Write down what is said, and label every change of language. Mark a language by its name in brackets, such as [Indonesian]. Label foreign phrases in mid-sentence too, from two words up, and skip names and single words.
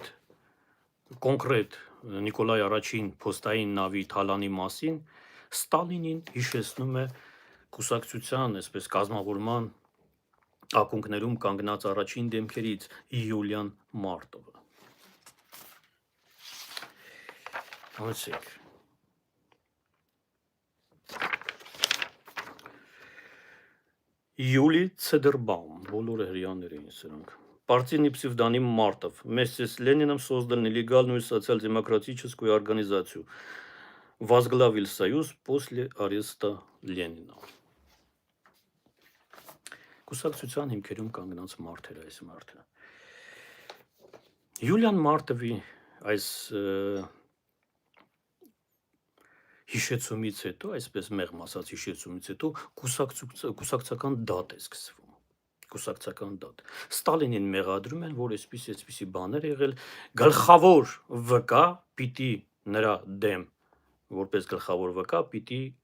[Armenian] կոնկրետ Նիկոլայ առաջին փոստային նավի թալանի մասին Ստալինին հիշեցնում է կուսակցության, այսպես կազմավորման ակունքներում կանգնած առաջին դեմքերից Յուլիան Մարտովը։ Համեցեք։ Юлий Цедербаум, բոլորը հрьяաներ էին սրանք։ [Russian] Партийный псевдоним Мартов. Вместе с Лениным создали нелегальную социал-демократическую организацию. Возглавил союз после ареста Ленина. [Armenian] Կուսակցության հիմքերում կանգնած մարդ էր այս մարդը։ Յուլիան Մարտովի այս հիշեցումից հետո, այսպես մեղմ ասած հիշեցումից հետո կուսակցական դատ է սկսվում։ Կուսակցական դատ։ Ստալինին մեղադրում են, որ այսպիսի բաներ եղել, գլխավոր վկա պիտի նրա դեմ, որպես գլխավոր վկա պիտի